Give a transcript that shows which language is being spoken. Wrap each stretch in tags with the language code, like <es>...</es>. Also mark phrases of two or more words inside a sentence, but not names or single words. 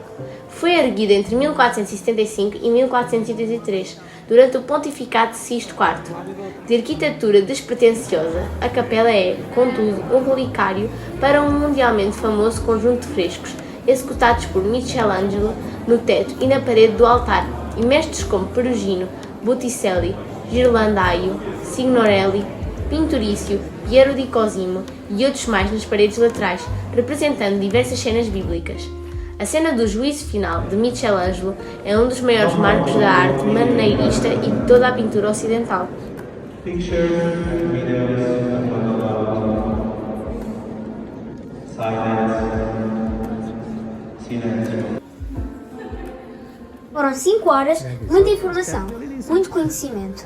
<pt>Foi erguida entre 1475 e 1483, durante o pontificado de Sisto IV. De arquitetura despretensiosa, a capela é, contudo, um relicário para um mundialmente famoso conjunto de frescos, executados por Michelangelo no teto e na parede do altar, e mestres como Perugino, Botticelli, Ghirlandaio, Signorelli, Pinturicchio, Piero di Cosimo e outros mais nas paredes laterais, representando diversas cenas bíblicas. A cena do juízo final de Michelangelo é um dos maiores marcos da arte maneirista e de toda a pintura ocidental. Foram 5 horas, muita informação, muito conhecimento.</pt>